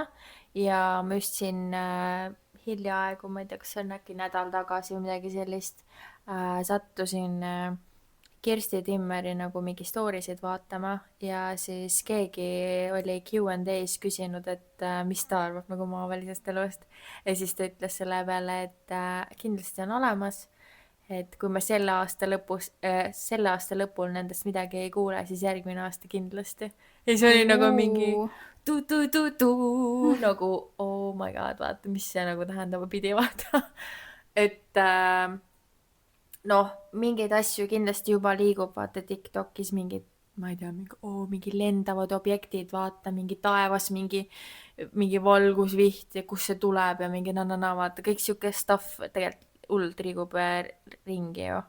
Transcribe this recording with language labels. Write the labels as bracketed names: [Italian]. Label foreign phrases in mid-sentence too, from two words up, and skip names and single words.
[Estonian] Ja ma just siin hiljaaegu, ma ei tea, kas see on äkki nädal tagasi või midagi sellist, sattusin Kirsti Timmeri nagu mingi storysid vaatama ja siis keegi oli Q&A's küsinud, et mis ta arvab nagu maavälisest elust. Ja siis ta ütles selle peale, et kindlasti on olemas, et kui me selle aasta lõpul nendest midagi ei kuule, siis järgmine aasta kindlasti. Ja see oli nagu mingi nagu [English] oh my god, [Estonian] vaata, mis see nagu tähendama pidi, vaata. Et noh, mingeid asju kindlasti juba liigub, vaata TikTokis mingid, ma ei tea, mingi lendavad objektid, vaata, mingi taevas, mingi valgusviht ja kus see tuleb ja mingi na, vaata, kõik siuke stuff tegelikult hullult liigub ringi ju.